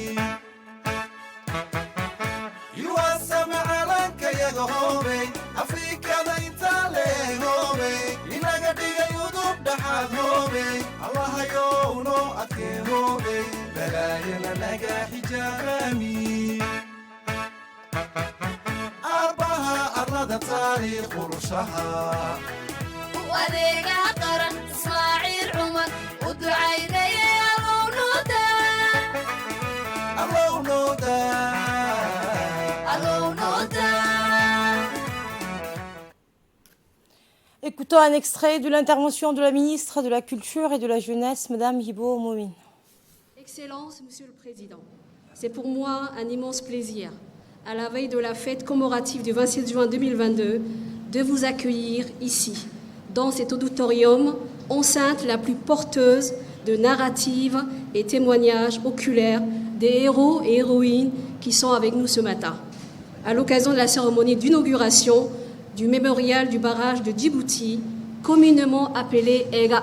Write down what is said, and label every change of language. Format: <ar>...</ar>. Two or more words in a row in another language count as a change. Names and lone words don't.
<so>yuwasama calankayaga hoobey afrikada intaa leegoobey inaga dhigay udub dhaxaad hoobey allahayow noo adkee hoobey balaayana naga xijaabami arlada taariikh qulushaha adeegaha qaran ismaaciil cumar u ducaynaye</so> <fr>Écoutons un extrait de l'intervention de la ministre de la Culture et de la Jeunesse, Madame Hibo Momin. Excellence, Monsieur le Président, c'est pour moi un immense plaisir, à la veille de la fête commémorative du 27 juin 2022, de vous accueillir ici, dans cet auditorium, enceinte la plus porteuse de narratives et témoignages oculaires des héros et héroïnes qui sont avec nous ce matin, à l'occasion de la cérémonie d'inauguration du mémorial du barrage de Djibouti, communément appelé EGA.</fr>